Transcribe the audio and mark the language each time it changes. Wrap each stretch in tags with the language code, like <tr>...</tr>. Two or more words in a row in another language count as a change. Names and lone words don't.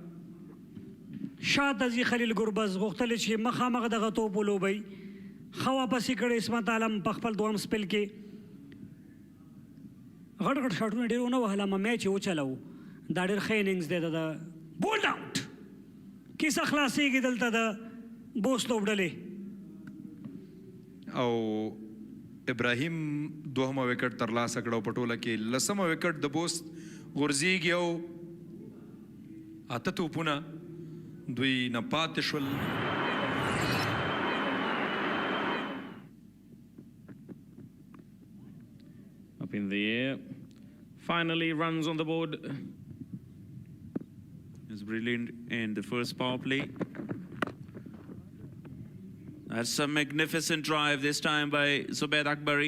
<ps>شاته ځي خلیل ګربز غوښتل چې مخامخ دغه توپ ولوبئ ښه واپسې کړی عصمت عالم په خپل دوهم سپیل کې غټ غټ شاټونه ډېر ونه وهل اما میچ یې وچلو دا ډېر ښه اننګز دی د</ps> <en>bowled out</en> <ps>کیسه خلاصېږي دلته د بوس لوبډلې او ابراهیم دوهمه وکټ ترلاسه کړه او په ټوله کې لسمه وکټ د بوست غورځېږي او اته توپونه دوی نه پاتې شول</ps> <en>Up in the air. Finally runs on the board. It's brilliant in the first power play. That's a magnificent drive this time by Zubair Akbari.</en>